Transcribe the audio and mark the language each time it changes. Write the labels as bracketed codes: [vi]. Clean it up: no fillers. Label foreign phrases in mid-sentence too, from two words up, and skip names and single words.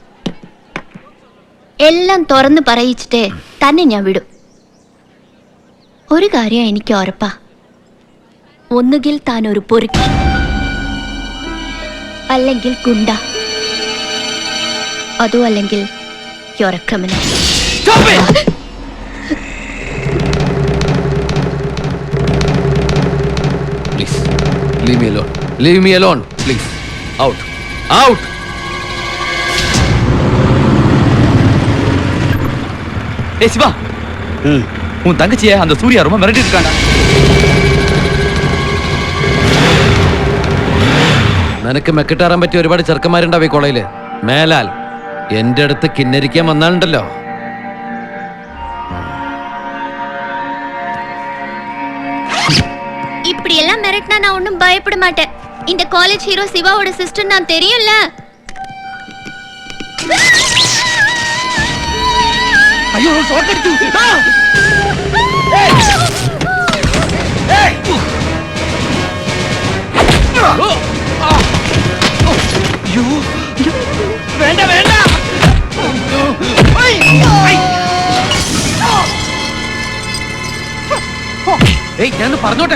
[ml] എല്ലാം തുറന്ന് പറയിച്ചിട്ടേ തന്നെ ഞാൻ വിടും. ഒരു കാര്യം എനിക്ക് ഉറപ്പാ, ഒന്നുകിൽ താൻ ഒരു പൊറുക്കി, അല്ലെങ്കിൽ ഗുണ്ട, അതും അല്ലെങ്കിൽ [en] you're a criminal. Stop it! Please, leave me alone. Leave me alone, please. Out. Out! [ta] ஏய் சிவா, உன் தங்கச்சியை அந்த சூர்யா ரொம்ப மிரட்டிட்டு இருக்காண்டா. [ml] നിനക്ക് മെക്കിട്ടാറാൻ പറ്റിയ ഒരുപാട് ചെറുക്കന്മാരുണ്ടാവും ഈ കോളേജില്. മേലാൽ എന്റെ അടുത്ത് കിന്നരിക്കാൻ വന്നാലുണ്ടല്ലോ. [ta] இப்படி எல்லாம் மிரட்டினா நான் ஒன்றும் பயப்பட மாட்டேன். இந்த [en] college hero [ta] சிவாவோட சிஸ்டர் நான் தெரியும்ல. ஐயோ சோக்கடிச்சு. [ml] വേണ്ട വേണ്ട. ഞാൻ പറഞ്ഞോട്ടെ,